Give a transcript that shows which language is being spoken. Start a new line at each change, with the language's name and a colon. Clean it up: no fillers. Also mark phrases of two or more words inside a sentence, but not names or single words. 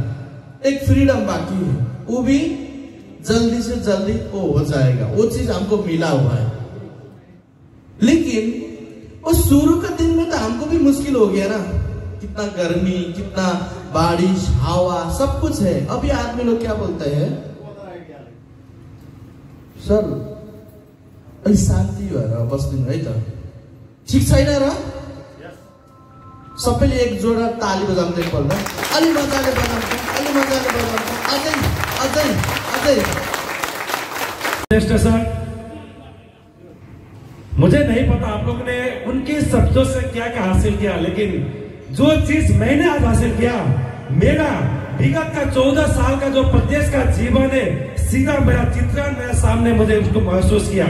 Hindi: एक फ्रीडम बाकी है, वो भी जल्दी से जल्दी वो हो जाएगा, वो चीज हमको मिला हुआ है। लेकिन वो शुरू के दिन में तो हमको भी मुश्किल हो गया ना, कितना गर्मी, कितना बारिश, हवा, सब कुछ है। अभी आदमी लोग क्या बोलते हैं,
Nepali: सर अलिक शान्ति भएर बस्दिनु है त, ठिक छैन र? सबैले एक जोडा ताली बजाउँदै पर्दा अलि मजाले बजाउँछ, अलि मजाले बजाउँछ, अझै अझै अझै।
Hindi: सर, मुझे नहीं पता आप लोगों ने उनके शब्दों से क्या क्या हासिल किया, लेकिन जो चीज मैंने आज हासिल किया, मेरा विगत का 14 साल का जो प्रदेश का जीवन है, सीधा मेरा चित्रण मेरे सामने, मुझे उसको महसूस किया।